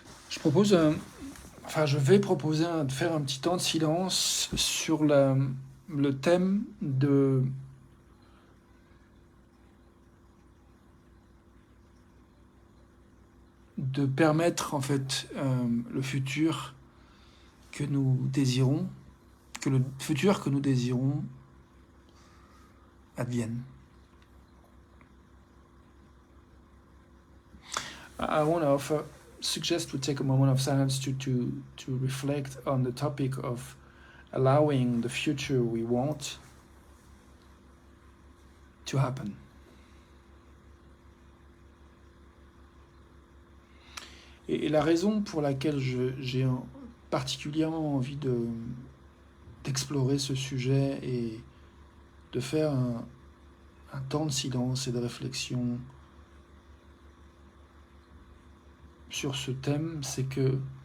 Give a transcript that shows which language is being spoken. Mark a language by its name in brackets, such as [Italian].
[French] Je propose, je vais proposer de faire un petit temps de silence sur le thème de permettre en fait le futur que nous désirons, que le futur que nous désirons advienne. [English] I want to offer, suggest we take a moment of silence to reflect on the topic of allowing the future we want to happen. [French] Et la raison pour laquelle j'ai particulièrement envie d'explorer ce sujet et de faire un temps de silence et de réflexion sur ce thème, c'est que